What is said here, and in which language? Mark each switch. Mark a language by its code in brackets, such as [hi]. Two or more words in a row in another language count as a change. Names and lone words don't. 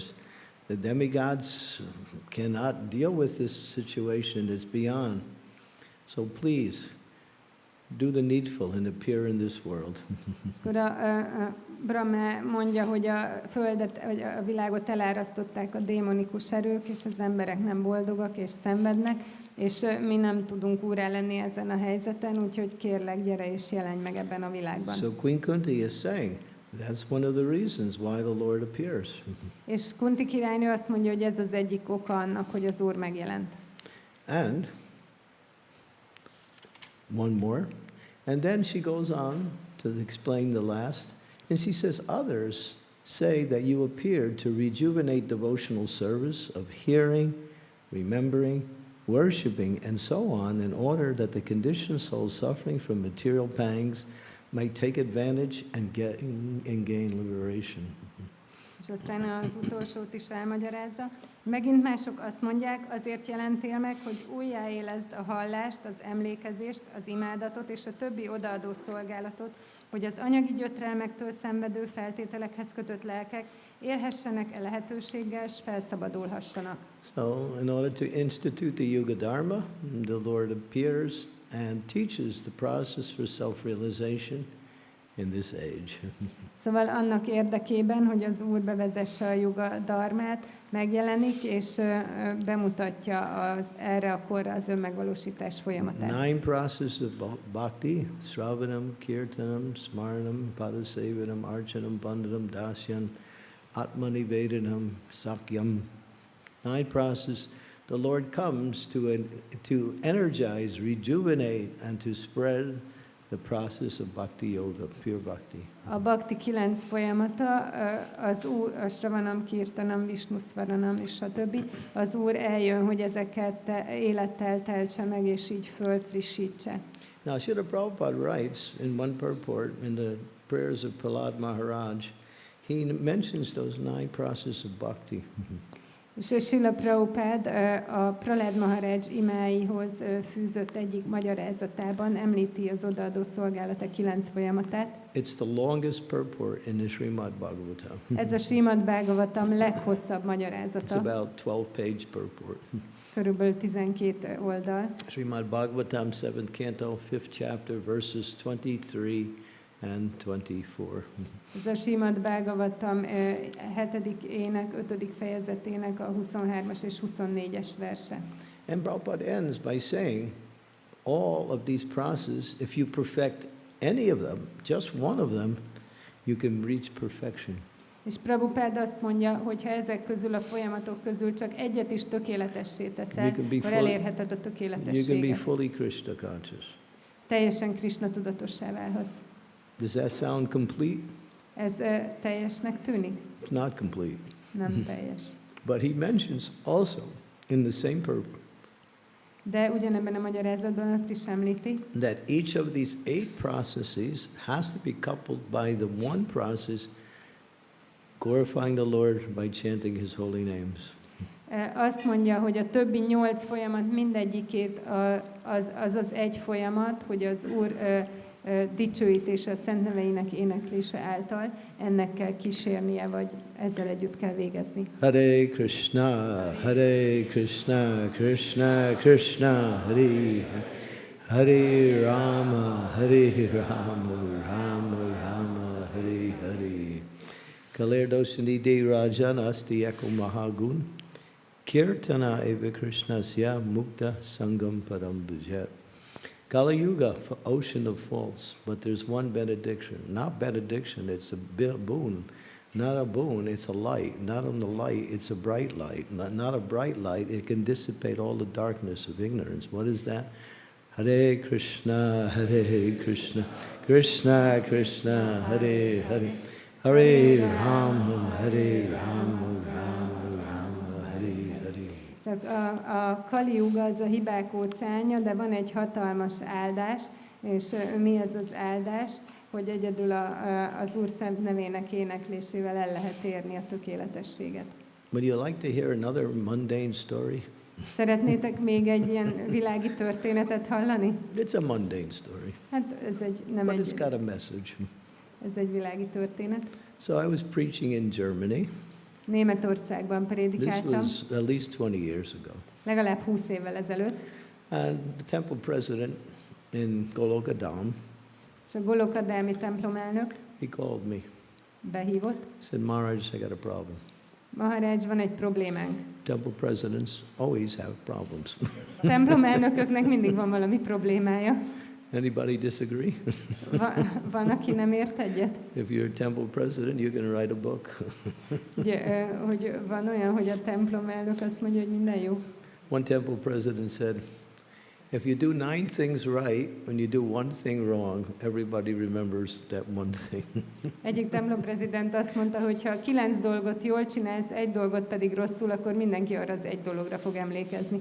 [en] The demigods cannot deal with this situation. It's beyond. So please, do the needful and appear in this world. [hu] Akkor a Brahma mondja, hogy a földet, hogy a világot elárasztották a démonikus erők, és az emberek nem boldogak és szenvednek, és mi nem tudunk úrrá lenni ezen a helyzeten, úgyhogy kérlek, gyere és jelenj meg ebben a világban. [en] So Queen Kunti is saying, that's one of the reasons why the Lord appears. [hu] És Kunti királynő azt mondja, hogy ez az egyik oka annak, hogy az Úr megjelent. [en] And one more. And then she goes on to explain the last. And she says, others say that you appeared to rejuvenate devotional service of hearing, remembering, worshiping, and so on, in order that the conditioned soul suffering from material pangs might take advantage and gain liberation. [hu] És aztán az utolsót is elmagyarázza. Megint mások azt mondják, azért jelentél meg, hogy újjáélezd a hallást, az emlékezést, az imádatot és a többi odaadó szolgálatot, hogy az anyagi gyötrelmektől szenvedő feltételekhez kötött lelkek élhessenek lehetőséggel, és felszabadulhassanak. [en] So, in order to institute the [sa] Yuga Dharma, [en] the Lord appears and teaches the process for self-realization in this age. [hu] Szóval annak érdekében, hogy az Úr bevezesse a Yuga Dharmát, megjelenik, és bemutatja erre a korra az önmegvalósítás folyamatát. [en] 9 processes of bhakti, [sa] Sravanam, Kirtanam, Smaranam, Padasevanam, Archanam, Bandhanam, Dasyanam, Atmanivedanam, Sakyam. [en] 9 processes. The Lord comes to energize, rejuvenate, and to spread the process of [sa] bhakti yoga, [en] pure bhakti. [hu] A bhakti 9 folyamata, a [sa] Sravanam, Kirtanam, Vishnusvaranam [hu] és stb. Az Úr eljön, hogy ezeket élettel teltse meg, és így fölfrissítse. [en] Now, Srila Prabhupada writes in one purport in the prayers of Prahlad Maharaj, he mentions those 9 processes of bhakti. [hu] És Srila Prabhupád a Prahlād Mahārāj imáihoz fűzött egyik magyarázatában említi az odaadó szolgálata 9 folyamatát. [en] It's the longest purport in the Srimad Bhagavatam. [hu] Ez a Srimad Bhagavatam leghosszabb [en] It's [hu] magyarázata. [en] about 12-page purport. [hu] Körülbelül 12 oldal. [en] Srimad Bhagavatam, 7th canto, 5th chapter, verses 23 and 24. [hu] Ez a Srimad Bhagavatam 7. ének 5. fejezetének a 23-as és 24-es verse. [en] And Prabhupada ends by saying, all of these processes, if you perfect any of them, just one of them, you can reach perfection. [hu] És Prabhupád azt mondja, hogy ha ezek közül a folyamatok közül csak egyet is tökéletessé teszel, akkor elérheted a [en] You can be [hu] tökéletességet. [en] fully Krishna conscious. [hu] Teljesen Krishna tudatossá válhatsz. [en] Does that sound complete? [hu] Ez teljesnek tűnik? [en] It's not complete. [hu] Nem teljes. [en] But he mentions also in the same purport [hu] De ugyanebben a magyarázatban azt is említi, [en] that each of these 8 processes has to be coupled by the one process, glorifying the Lord by chanting His holy names. [hu] azt mondja, hogy a többi 8 folyamat mindegyikét az egy folyamat, hogy az Úr dicsőítése, a szent neveinek éneklése által ennek kell kísérnie, vagy ezzel együtt kell végezni. [sa] Hare Krishna, Krishna Krishna, Hare Hare Rama, Rama Rama, Hare Hare. Kalerdoshani de Rajan Asti Eko Mahagun, Kirtana Eva Krishnasya Mukta Sangam Param Bhujat. [en] Kali Yuga, ocean of faults, but there's one benediction. Not benediction, it's a boon. Not a boon, it's a light. Not on the light, it's a bright light. Not a bright light, it can dissipate all the darkness of ignorance. What is that? [sa] Hare Krishna, Krishna Krishna, Hare Hare, Hare Rama, Rama Rama, Hare Hare. [hu] Csak a Kali Yuga az a hibák óceánja, de van egy hatalmas áldás, és mi ez az áldás? Hogy egyedül az Úr szent nevének éneklésével el lehet érni a tökéletességet. [en] Would you like to hear another mundane story? [hu] Szeretnétek még egy ilyen világi történetet hallani? [en] It's a mundane story, [hu] Hát ez [en] but it's got a message. [hu] ez egy világi történet. [en] So I was preaching in Germany. [hu] Németországban [en] This [hu] prédikáltam, [en] was at least 20 years ago. [hu] legalább 20 évvel ezelőtt, [en] And the temple president in Golokadam, [hu] és a Golokadámi templomelnök [en] he called me. [hu] behívott. [en] He said, Maharaj, I got a problem. [hu] Maharaj, van egy problémánk. [en] Temple presidents always have problems. [hu] Templomelnököknek mindig van valami problémája. [en] Anybody disagree? [hu] Van, aki nem ért egyet? [en] If you're a temple president, you're going to write a book. [hu] Ugye, hogy van olyan, hogy a templomelnök azt mondja, hogy minden jó. [en] One temple president said, if you do 9 things right, when you do one thing wrong, everybody remembers that one thing. [hu] Egyik templomprezident azt mondta, hogy ha 9 dolgot jól csinálsz, egy dolgot pedig rosszul, akkor mindenki arra az egy dologra fog emlékezni.